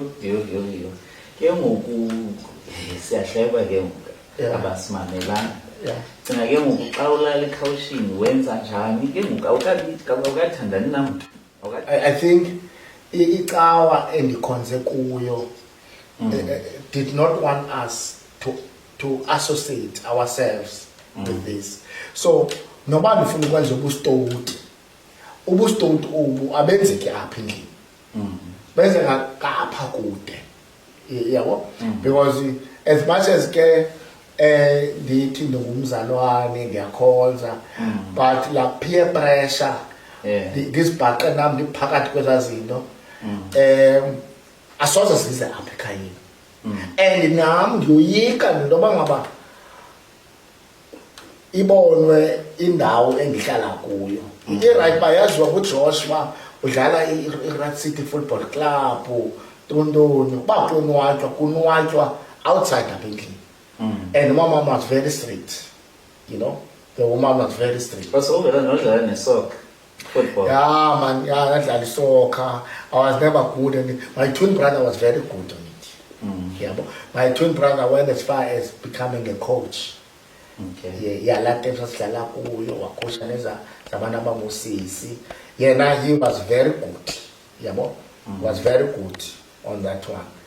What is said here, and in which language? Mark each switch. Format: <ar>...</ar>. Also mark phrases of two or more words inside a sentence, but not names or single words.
<xh>Ke ngoku siyahleba ke ngoku abasimamelanga. Cinga ke ngoku xa ulala ekhawushini wenza njani ke ngoku awukathandani namntu.</xh> <en>I think</en> <xh>icawa endikhonze kuyo</xh> <en>did not want us to associate ourselves with this.</en> <xh>So noba ndifuna ukwenza ubustoti ubu abenzeki apha endlini, benze ngapha kude, yabo.</xh> <en>Because as much as</en> <xh>ke ndithi ndingumzalwane ndiyakhonza, but la</xh> <en>peer pressure</en> <xh>ndizibhaqe nam ndiphakathi kwezaa zinto asoze zize apha ekhayeni. And nam ndiyoyika nento yoba ngaba ibonwe indawo endihlala kuyo. I-right bayaziwa nguJosh uba udlala i-Rat City Football Club, tontoni, uba kunwatywa outside apha endlini. And umama</xh> <en>was very strict, you know, the woman was very strict.</en> <xh>So uvela nodlala nesoccer football.</xh> <en>Yeah, man,</en> <xh>yeah, nadlala isoccer.</xh> <en>I was never good at it. My twin brother was very good on it. Yeah, but my twin brother went as far as becoming a coach. Okay.</en> <xh>yalaa sasidlala kuyo wakhosha zabantu abangosisi. Yena</xh> <en>he was very good, yabo, was very good on that one.</en>